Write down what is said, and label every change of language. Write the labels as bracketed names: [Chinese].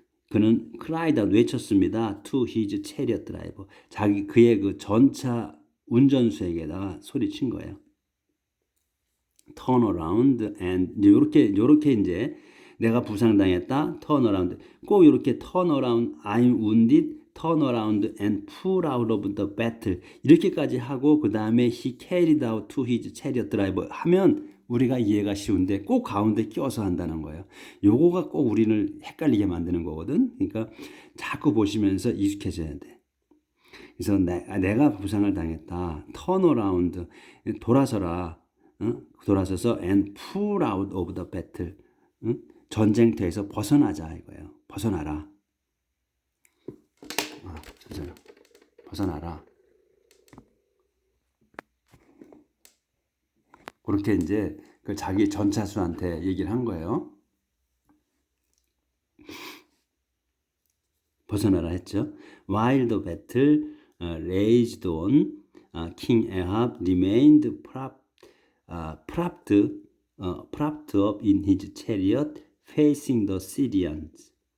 [Korean] 그는 [English] cried out [Korean] 외쳤습니다. [English] to his chariot driver. [Korean] 그의 그 전차 운전수에게다가 소리친 거예요. [English] turn around and [Korean] 요렇게 이제 내가 부상당했다. [English] turn around. [Korean] 꼭 이렇게 [English] turn around, I'm wounded, turn around and pull out of the battle. [Korean] 이렇게까지 하고 그 다음에 [English] he carried out to his chariot driver [Korean] 하면 우리가 이해가 쉬운데 꼭 가운데 끼워서 한다는 거예요. 요거가 꼭 우리를 헷갈리게 만드는 거거든. 그러니까 자꾸 보시면서 익숙해져야 돼. 그래서 내가 부상을 당했다. [English] turn around. [Korean] 돌아서라. 돌아서서 [English] and pull out of the battle. [Korean] 전쟁터에서 벗어나자 이거예요. 벗어나라. 벗어나라. 그렇게 이제 그 자기 전차수한테 얘기를 한 거예요. 벗어나라 했죠. [English] While the battle raged on, King Ahab remained propped up in his chariot, facing the Syrians.